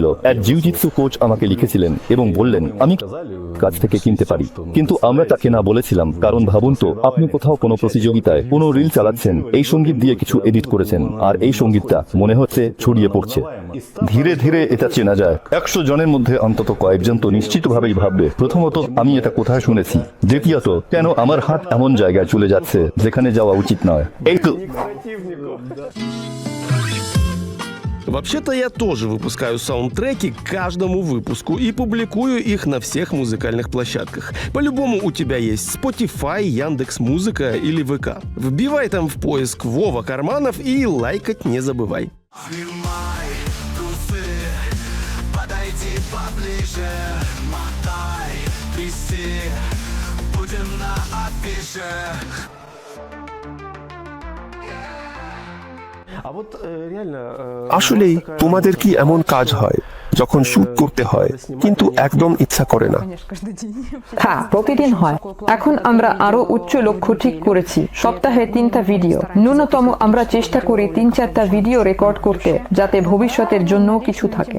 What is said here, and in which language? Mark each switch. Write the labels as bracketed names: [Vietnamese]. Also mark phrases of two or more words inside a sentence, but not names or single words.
[Bangla] এক জিউজিৎসু কোচ আমাকে লিখেছিলেন এবং বললেন আমি কাছ থেকে কিনতে পারি, কিন্তু আমরা তাকে না বলেছিলাম, কারণ ভাবুন তো আপনি কোথাও কোনো প্রতিযোগিতায় কোনো রিল চালাচ্ছেন, এই সঙ্গীত দিয়ে কিছু এডিট করেছেন, আর এই সঙ্গীতটা মনে হচ্ছে ছড়িয়ে পড়ছে। ধীরে ধীরে এটা চেনা যায়। 100 জনের মধ্যে অন্তত কয়েকজন তো নিশ্চিতভাবেই ভাববে, প্রথমত আমি এটা কোথায় শুনেছি, দ্বিতীয়ত কেন আমার হাত এমন জায়গায় চলে যাচ্ছে যেখানে যাওয়া উচিত নয়। এই তো [Russian] Вообще-то я тоже выпускаю саундтреки к каждому выпуску и публикую их на всех музыкальных площадках. По-любому у тебя есть Spotify, Яндекс.Музыка или ВК. Вбивай там в поиск Вова Карманов и лайкать не забывай. Снимай трусы, подойди поближе, мотай, тряси, будем на афише. [Bangla] আসলেই তোমাদের কি এমন কাজ হয় যখন শুট করতে হয় কিন্তু একদম ইচ্ছা করে না? হ্যাঁ, প্রতিদিন হয়। এখন আমরা আরো উচ্চ লক্ষ্য ঠিক করেছি, সপ্তাহে 3টা ভিডিও, ন্যূনতম আমরা চেষ্টা করি 3-4টা ভিডিও রেকর্ড করতে, যাতে ভবিষ্যতের জন্য কিছু থাকে।